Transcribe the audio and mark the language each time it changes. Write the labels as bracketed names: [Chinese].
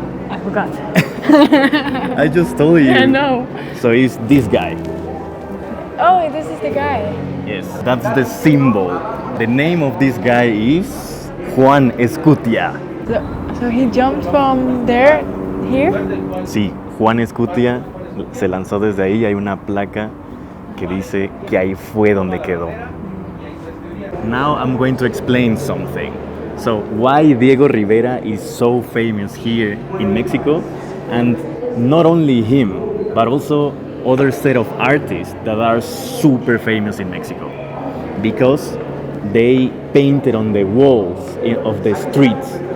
[English] I forgot. I just told you. I know. So it's this guy. Oh, this is the guy. Yes, that's the symbol. The name of this guy is Juan Escutia. So he jumped from there, here? [Spanish] Sí, Juan Escutia se lanzó desde ahí. Hay una placa que dice que ahí fue donde quedó. [English] Now I'm going to explain something. So why Diego Rivera is so famous here in Mexico, and not only him, but also other set of artists that are super famous in Mexico, because they painted on the walls of the streets.